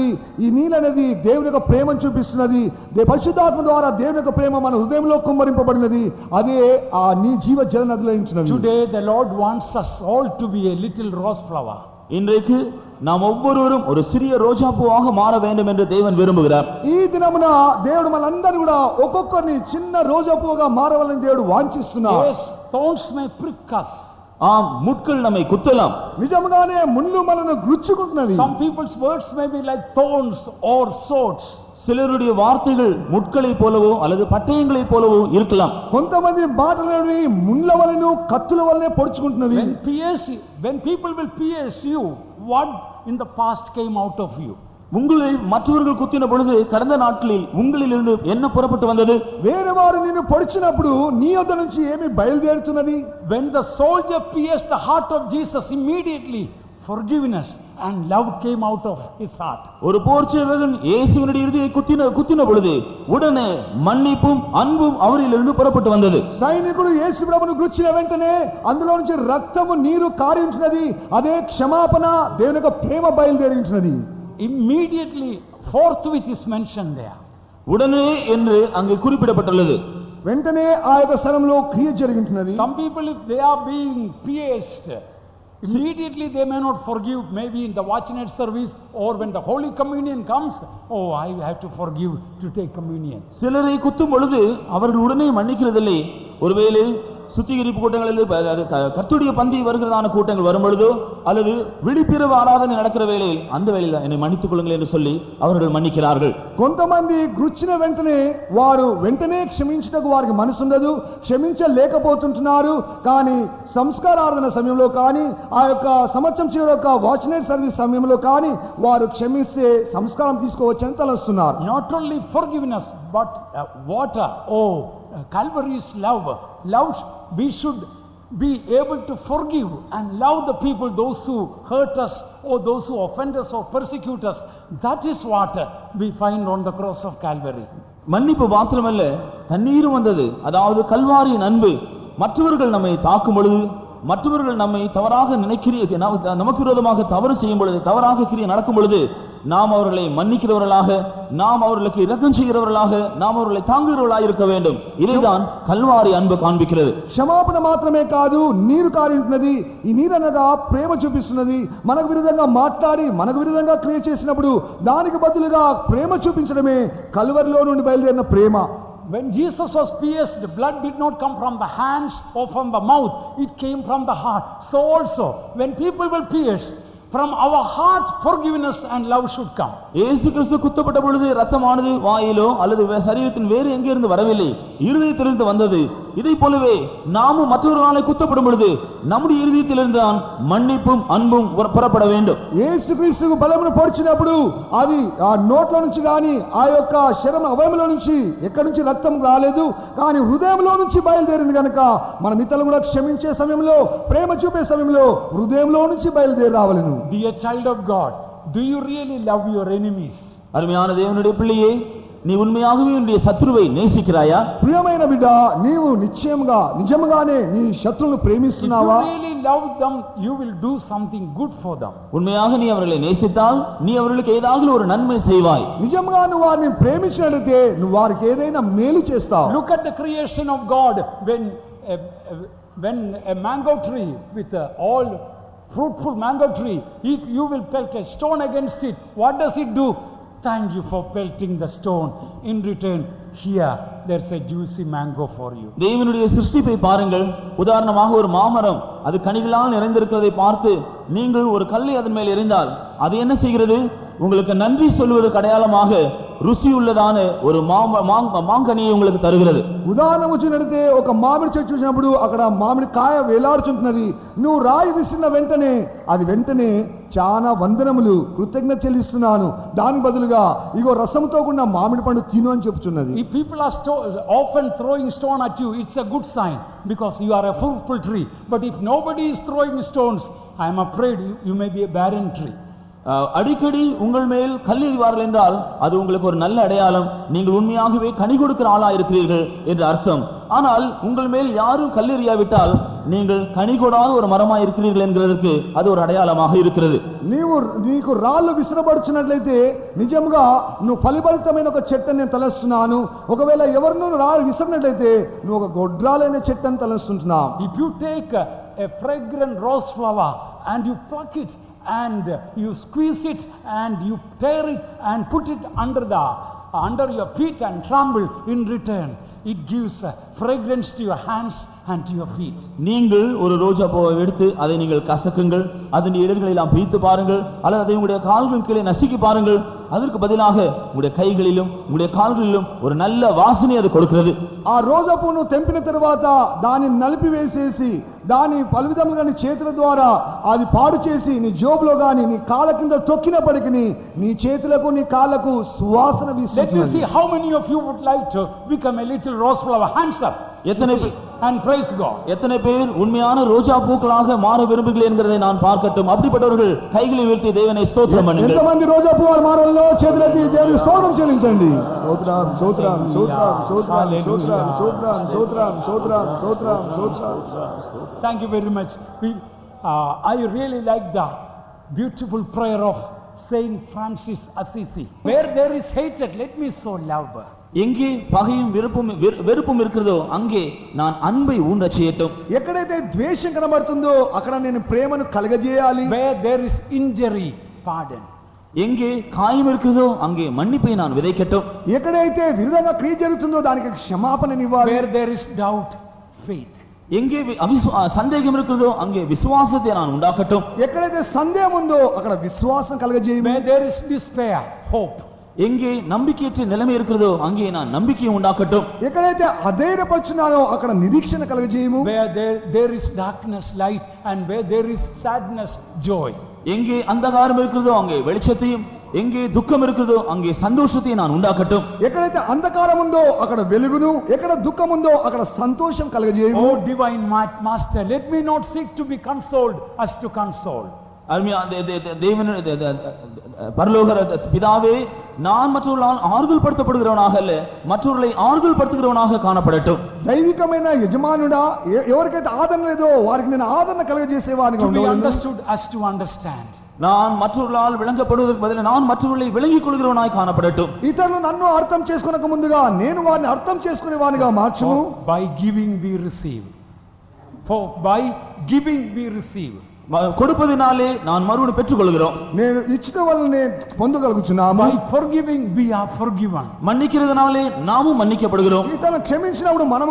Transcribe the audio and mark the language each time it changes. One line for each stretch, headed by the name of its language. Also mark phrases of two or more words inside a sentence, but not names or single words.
Telugu: ఈ నీళ్ళు అనేది దేవుని యొక్క ప్రేమను చూపిస్తున్నది. పరిశుద్ధాత్మ ద్వారా దేవుని యొక్క ప్రేమ మన హృదయంలో కుమ్మరింపబడినది. అదే ఆ నీ జీవ జల నదిలో ఉంచినవి.
English: Today the Lord wants us all to be a little rose flower.
Tamil: இன்றைக்கு நாம் ஒவ்வொருவரும் ஒரு சிறிய ரோஜா பூவாக மாற வேண்டும் என்று தேவன் விரும்புகிறார்.
Telugu: ఈ దినమున దేవుడు మనందరినీ కూడా ఒక్కొక్కరిని చిన్న రోజా పువ్వుగా మారవాలని దేవుడు వాంఛిస్తున్నాడు.
English: Yes, thorns may prick us.
Tamil: ஆம், முட்கள் நம்மை குத்தலாம்.
Telugu: నిజంగానే ముళ్ళు మనను గుచ్చుకుంటున్నవి.
English: Some people's words may be like thorns or swords.
Tamil: சிலருடைய வார்த்தைகள் முட்களை போலவோ அல்லது பட்டயங்களை போலவோ இருக்கலாம்.
Telugu: కొంతమంది మాటలని ముళ్ళ వలెను కత్తుల వలెనే పొడుచుకుంటున్నవి.
English: When people will pierce you, what in the past came out of you?
Tamil: உங்களை மற்றவர்கள் குத்தின பொழுது கடந்த நாட்களில் உங்களிலிருந்து என்ன புறப்பட்டு வந்தது?
Telugu: వేరే వారు నిన్ను పొడిచినప్పుడు నీ యొద్ద నుంచి ఏమి బయలుదేరుతున్నది?
English: When the soldier pierced the heart of Jesus, immediately forgiveness and love came out of his heart.
Tamil: ஒரு போர்ச்சேவகன் இயேசுவினுடைய இருதயத்தை குத்தின பொழுது உடனே மன்னிப்பும் அன்பும் அவரிலிருந்து புறப்பட்டு வந்தது.
Telugu: సైనికుడు యేసు ప్రభువును గుచ్చిన వెంటనే అందులో నుంచి రక్తము నీరు కారించినది. అదే క్షమాపణ, దేవుని యొక్క ప్రేమ బయలుదేరించినది.
English: Immediately, forthwith is mentioned there.
Tamil: உடனே என்று அங்கே குறிப்பிடப்பட்டுள்ளது.
Telugu: వెంటనే ఆ యొక్క స్థలంలో క్రియ జరిగించినది.
English: Some people, if they are being pierced, immediately they may not forgive. Maybe in the watch night service or when the Holy Communion comes, oh, I have to forgive to take communion.
Tamil: சிலரை குத்தும் பொழுது அவர்கள் உடனே மன்னிக்கிறதில்லை. ஒருவேளை சுத்திகரிப்பு கூட்டங்களில் கர்த்தருடைய பந்தி வருகிறதான கூட்டங்கள் வரும் பொழுதோ அல்லது விழிப்பிரவு ஆராதனை நடக்கிற வேளையில் அந்த வேளையில் என்னை மன்னித்துக் கொள்ளுங்கள் என்று சொல்லி அவர்கள் மன்னிக்கிறார்கள்.
Telugu: కొంతమంది గుచ్చిన వెంటనే వారు వెంటనే క్షమించుటకు వారికి మనసు ఉండదు, క్షమించలేకపోతుంటున్నారు. కానీ సంస్కారార్థన సమయంలో కానీ ఆ యొక్క సంవత్సరం చివరి యొక్క
English: watch night service
Telugu: సమయంలో కానీ వారు క్షమిస్తే సంస్కారం తీసుకోవచ్చని తలస్తున్నారు.
English: Not only forgiveness but water. Oh, Calvary's love. We should be able to forgive and love the people, those who hurt us or those who offend us or persecute us. That is what we find on the cross of Calvary.
Tamil: மன்னிப்பு மாத்திரமல்ல, தண்ணீரும் வந்தது. அதாவது கல்வாரியின் அன்பு. மற்றவர்கள் நம்மை தாக்கும் பொழுது, மற்றவர்கள் நம்மை தவறாக நமக்கு விரோதமாக தவறு செய்யும் பொழுது, தவறாக கிரியை நடக்கும் பொழுது நாம் அவர்களை மன்னிக்கிறவர்களாக, நாம் அவர்களுக்கு இரக்கம் செய்கிறவர்களாக, நாம் அவர்களை தாங்குகிறவர்களாக இருக்க வேண்டும். இதைதான் கல்வாரி அன்பு காண்பிக்கிறது.
Telugu: క్షమాపణ మాత్రమే కాదు, నీరు కారించినది. ఈ నీరు అనగా ప్రేమ చూపిస్తున్నది. మనకు విరుద్ధంగా మాట్లాడి మనకు విరుద్ధంగా క్రియ చేసినప్పుడు దానికి బదులుగా ప్రేమ చూపించడమే కల్వరిలో నుండి బయలుదేరిన ప్రేమ.
English: When Jesus was pierced, blood did not come from the hands or from the mouth, it came from the heart. So also, when people will pierce, from our heart forgiveness and love should come.
Tamil: இயேசு கிறிஸ்து குத்தப்பட்ட பொழுது இரத்தமானது வாயிலோ அல்லது சரீரத்தின் வேறு எங்கே இருந்து வரவில்லை, இருதயத்திலிருந்து வந்தது. இதை போலவே நாமும் மற்றொருவராலே குத்தப்படும் பொழுது நம்முடைய இருதயத்திலிருந்து தான் மன்னிப்பும் அன்பும் புறப்பட வேண்டும்.
Telugu: యేసు క్రీస్తుకు బలమును పొడిచినప్పుడు అది ఆ నోట్లో నుంచి గాని ఆ యొక్క శరీర అవయవంలో నుంచి ఎక్కడి నుంచి రక్తం రాలేదు, కానీ హృదయంలో నుంచి బయలుదేరింది కనుక మనం ఇతరులను కూడా క్షమించే సమయంలో, ప్రేమ చూపే సమయంలో హృదయంలో నుంచి బయలుదేరి రావాలను.
English: Dear child of God, do you really love your enemies?
Tamil: அருமையான தேவனுடைய பிள்ளையே, நீ உண்மையாகவே உன்னுடைய சத்துருவை நேசிக்கிறாயா?
Telugu: ప్రియమైన బిడ్డ, నీవు నిజంగానే నీ శత్రువులను ప్రేమిస్తున్నావా?
English: If you really love them, you will do something good for them.
Tamil: உண்மையாக நீ அவர்களை நேசித்தால் நீ அவர்களுக்கு ஏதாவது ஒரு நன்மை செய்வாய்.
Telugu: నిజంగా నువ్వు వారిని ప్రేమించినట్లయితే నువ్వు వారికి ఏదైనా మేలు చేస్తావు.
English: Look at the creation of God. When a mango tree with all fruitful mango tree, if you will pelt a stone against it, what does it do? Thank you for pelting the stone. In return, here there's a juicy mango for you.
Tamil: தேவனுடைய சிருஷ்டிப்பை பாருங்கள். உதாரணமாக ஒரு மாமரம் அது கனிகளால் நிறைந்திருக்கிறதை பார்த்து நீங்கள் ஒரு கல்லை அதன் மேல் எறிந்தால் அது என்ன செய்கிறது? உங்களுக்கு நன்றி சொல்வதற்கு அடையாளமாக ருசி உள்ளதான ஒரு மாங்கனியை உங்களுக்கு தருகிறது.
Telugu: ఉదాహరణకు చూసినట్లయితే ఒక మామిడి చెట్టు చూసినప్పుడు అక్కడ మామిడి కాయ వేలాడుచుంటున్నది. నువ్వు రాయి విసిరిన వెంటనే అది వెంటనే చాలా వందనములు, కృతజ్ఞత చెల్లిస్తున్నాను, దాని బదులుగా ఇగో రసముతో కూడిన మామిడి పండు తిను అని చెప్తున్నది.
English: If people are often throwing stone at you, it's a good sign because you are a fruitful tree. But if nobody is throwing stones, I am afraid you may be a barren tree.
Tamil: அடிக்கடி உங்கள் மேல் கல்லெறிவார்கள் என்றால் அது உங்களுக்கு ஒரு நல்ல அடையாளம், நீங்கள் உண்மையாகவே கனி கொடுக்கிற ஆளா இருக்கிறீர்கள் என்று அர்த்தம். ஆனால் உங்கள் மேல் யாரும் கல்லெறியாவிட்டால் நீங்கள் கனி கொடாத ஒரு மரமாய் இருக்கிறீர்கள் என்கிறதற்கு அது ஒரு అడయాளமாக இருக்கிறது.
Telugu: నీకు రాళ్ళు విసరబడుచున్నట్లయితే నిజంగా నువ్వు ఫలిభరితమైన ఒక చెట్టు నేను తలస్తున్నాను. ఒకవేళ ఎవరినో రాళ్ళు విసిరినట్లయితే నువ్వు ఒక గొడ్రాలైన చెట్టు అని తలస్తుంటున్నావు.
English: If you take a fragrant rose flower and you pluck it and you squeeze it and you tear it and put it under your feet and trample in return, it gives fragrance to your hands and to your feet.
Tamil: நீங்கள் ஒரு ரோஜா பூவை எடுத்து அதை நீங்கள் கசக்குங்கள், அதன் இதழ்களை எல்லாம் பிரித்து பாருங்கள், அல்லது அதை உங்களுடைய கால்கள் கீழே நசுக்கி பாருங்கள். அதற்கு பதிலாக உங்களுடைய கைகளிலும் உங்களுடைய கால்களிலும் ஒரு நல்ல வாசனை அது கொடுக்கிறது.
Telugu: ఆ రోజా పూను తెంపిన తర్వాత దాన్ని నలిపివేసేసి దాని పలు విధములుగా నీ చేతుల ద్వారా అది పాడు చేసి నీ జోబులో గాని నీ కాళ్ళ కింద తొక్కినప్పటికీ నీ చేతులకు నీ కాళ్ళకు సువాసన వీస్తుంది.
English: Let me see how many of you would like to become a little rose flower. Hands up. And praise God.
Tamil: எத்தனை பேர் உண்மையான ரோஜா பூக்களாக மாற விரும்புகிறீர்கள் என்கிறதை நான் பார்க்கட்டும். அப்படிப்பட்டவர்கள் கைகளை உயர்த்தி தேவனை ஸ்தோத்திரம் பண்ணுங்கள்.
Telugu: ఎంతమంది రోజా పువ్వు మారాలో చేతులెత్తి దేవునికి స్తోత్రం చెల్లించండి. స్తోత్రం స్తోత్రం స్తోత్రం స్తోత్రం స్తోత్రం స్తోత్రం స్తోత్రం స్తోత్రం స్తోత్రం స్తోత్రం.
English: Thank you very much. I really like the beautiful prayer of Saint Francis Assisi. Where there is hatred, let me sow love.
Tamil: எங்கே பகையும் வெறுப்பும் இருக்கிறதோ அங்கே நான் அன்பை ஊன்ற செய்யட்டும்.
Telugu: ఎక్కడైతే ద్వేషం కనబడుతుందో అక్కడ నేను ప్రేమను కలగజేయాలి.
English: Where there is injury, pardon.
Tamil: எங்கே காயம் இருக்கிறதோ அங்கே மன்னிப்பை நான் விதைக்கட்டும்.
Telugu: ఎక్కడైతే విరుద్ధంగా క్రియ జరుగుతుందో దానికి క్షమాపణనివ్వాలి.
English: Where there is doubt, faith.
Tamil: எங்கே சந்தேகம் இருக்கிறதோ அங்கே விசுவாசத்தை நான் உண்டாக்கட்டும்.
Telugu: ఎక్కడైతే సందేహం ఉందో అక్కడ విశ్వాసం కలగజేయము.
English: Where there is despair, hope.
Tamil: எங்கே நம்பிக்கையற்ற நிலைமை இருக்கிறதோ அங்கே நான் நம்பிக்கையை உண்டாக்கட்டும்.
Telugu: ఎక్కడైతే అధైర్యపరుచున్నారో అక్కడ నిరీక్షణ కలగజేయము.
English: Where there is darkness, light, and where there is sadness, joy.
Tamil: எங்கே அந்தகாரம் இருக்கிறதோ அங்கே வெளிச்சத்தையும், எங்கே துக்கம் இருக்கிறதோ அங்கே சந்தோஷத்தை நான் உண்டாக்கட்டும்.
Telugu: ఎక్కడైతే అంధకారం ఉందో అక్కడ వెలుగును, ఎక్కడ దుఃఖం ఉందో అక్కడ సంతోషం కలగజేయము.
English: Oh divine master, let me not seek to be consoled as to console.
Tamil: பரலோக பிதாவே, நான் மற்றவர்களால் ஆறுதல் படுத்தப்படுகிறவனாக அல்ல, மற்றவர்களை ஆறுதல் படுத்துகிறவனாக காணப்படட்டும்.
Telugu: దైవికమైన యజమానుడా, ఎవరికైతే ఆదరణ లేదో వారికి నేను ఆదరణ కలగజేసేవాడిగా
English: To be
Telugu: ఉండాలి.
English: understood as to understand.
Tamil: நான் மற்றவர்களால் விளங்கப்படுவதற்கு பதிலாக நான் மற்றவர்களை விளங்கிக் கொள்கிறவனாய் காணப்படட்டும்.
Telugu: ఇతరులు నన్ను అర్థం చేసుకోనక ముందుగా నేను వారిని అర్థం చేసుకునేవానిగా మార్చుము.
English: By giving we receive. For by giving we receive.
Tamil: கொடுப்பதினாலே நான் மறுபடியும் பெற்றுக் கொள்கிறோம்.
Telugu: నేను ఇచ్చిన వల్లనే పొందగలుగుచున్నాము.
English: By forgiving we are forgiven.
Tamil: மன்னிக்கிறதுனாலே நாமும் மன்னிக்கப்படுகிறோம்.
Telugu: ఇతను క్షమించినప్పుడు మనం